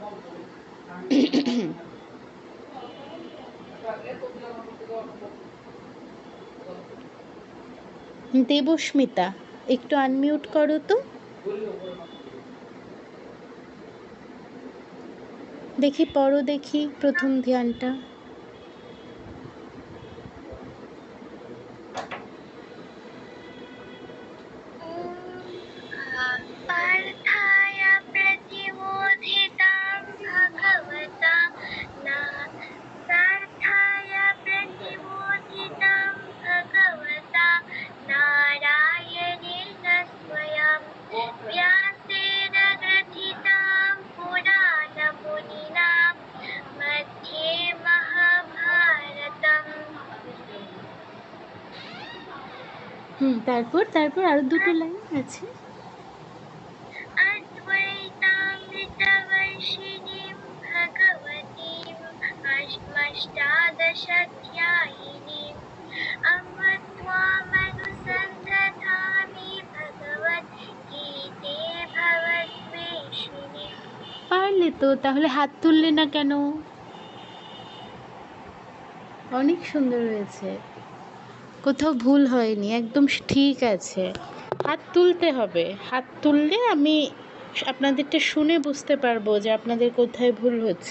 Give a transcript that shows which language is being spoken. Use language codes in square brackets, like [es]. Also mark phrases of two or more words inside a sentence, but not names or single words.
[bn] দেবস্মিতা, একটু আনমিউট করো তো। দেখি পড়ো, দেখি প্রথম ধ্যানটা। [sa] पार्थाय प्रतिबोधितां भगवता पार्थाय प्रतिबोधितां भगवता नारायणेन स्वयं व्यासेन ग्रथितां पुराणमुनिना मध्ये महाभारतम्। [bn] তারপর তারপর আরো দুটো লাইন আছে। [sa] अद्वैतामृतवर्षिणीं भगवतीम् अष्टादशाध्यायिनीम् अम्ब त्वामनुसन्धधामि भगवद्गीते भवद्वेषिणीम्। [bn] পারলে তো, তাহলে হাত তুললে না কেন? অনেক সুন্দর হয়েছে, কোথাও ভুল হয়নি, একদম ঠিক আছে। হাত তুলতে হবে, হাত তুললে আমি আপনাদেরটা শুনে বুঝতে পারবো যে আপনাদের কোথায় ভুল হচ্ছে।